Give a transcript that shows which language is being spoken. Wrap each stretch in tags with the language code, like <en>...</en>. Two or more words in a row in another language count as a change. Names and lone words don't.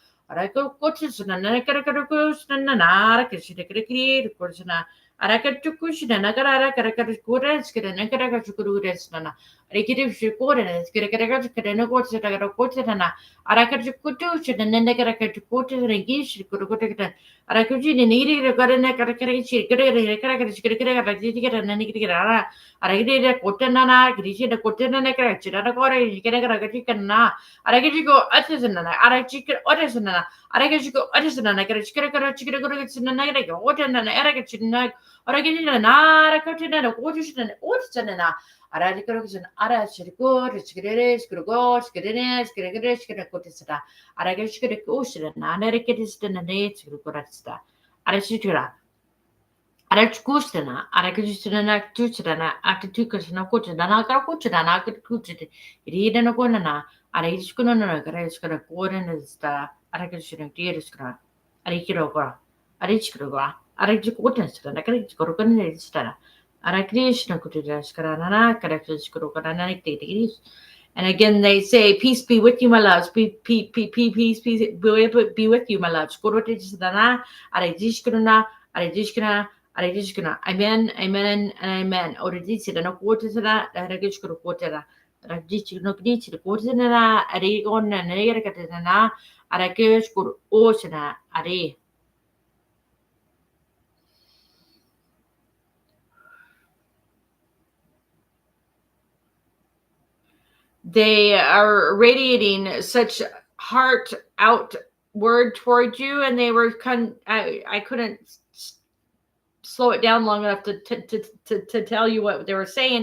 <en>Araka Kotisana, Nakarakusana, Narakashikiri, Kursana, Arakatukushina, Nakara, Karakakures, Nakarakakuresana, Rekiti Shikoran, Skirakarakatana, Arakatukutu, and then Nakarakakutu, and Gish, Kurukota, Arakuji, needed a garden, Karakarichi, Karakarichi, and then Nikara, Arakita, Kotana, Grishi, the Kotana, Chiraka, Karakakana, Arakiko, Artisanana, Arakika, Artisanana, Arakiko, Artisanana, Karakachika, what an Arakachina, Arakina, Arakatina, Watersanana, Arakos and Arachiko, Skiddes, Kurgos, Skiddes, Skiddes, Kotisata, Arakashika, Ocean, and Arakis, and the Nates, Kurasta, Arachitra. Arachkustana, Arakustana, Tuchana, Akatukas, Kutana, Kakuchana, Akakuchit, Ridana Gonana, Arishkunana, Gareskara, Gordon is the Arakashina, Diriskra, Arikirogra, Arichkrogra, Arachikutas, and Akarikorogan is Stara, Arakrishna Kutaskara, Karakashkorogan, degrees. And again, they say, "Peace be with you, my loves. Peace be with you, my loves." Korotisana, Arajishkuna, Arajishkuna. Amen, amen, and amen. Oridicida no quartera, Regishkuru quartera, Radichino Gritch, the quartera, Arigon, and Ericatana, Arakishkur Oceana, Are. They are radiating such heart outward towards you, and they were I couldn't slow it down long enough to tell you what they were saying.</en>